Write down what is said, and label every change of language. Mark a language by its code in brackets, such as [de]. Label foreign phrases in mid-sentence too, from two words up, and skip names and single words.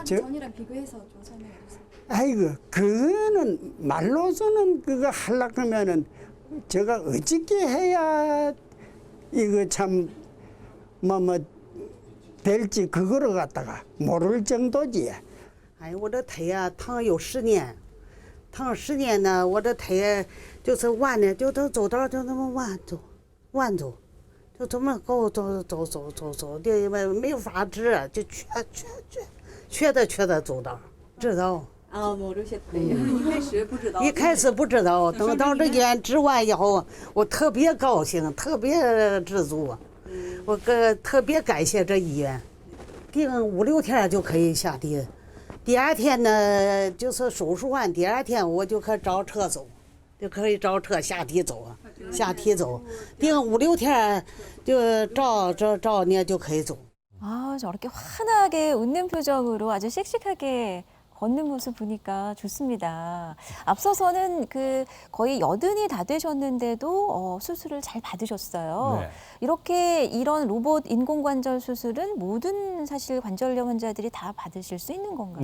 [ko] 저- 전이랑 비교해서 좀 설명해 주세요. 아이고 그거는 말로서는 그거 하려고 하면은 제가 어떻게 해야 이거 참 뭐 될지 그거를 갖다가 모를 정도지. [zh] 哎，我这腿呀、疼有10年，疼10年呢，我这腿就是弯的，就走道就那么弯走，就这么够走的，没法治，就缺的走道，知道。 [ko] 아 모르셨대요. [zh] 一开始不知道。一开始不知道，等到这院治完以后，我特别高兴，特别知足，我特别感谢这医院，定5、6天就可以下地。第二天呢，就是手术完第二天我就可以找车走，就可以找车下地走，定5、6天就照呢就可以走。 [ko] 아, 저렇게 환하게 웃는 표정으로 아주 씩씩하게 걷는 모습 보니까 좋습니다. 앞서서는 그 거의 80이 다 되셨는데도 수술을 잘 받으셨어요. 네. 이렇게 이런 로봇 인공관절 수술은 모든 사실 관절염 환자들이 다 받으실 수 있는 건가요?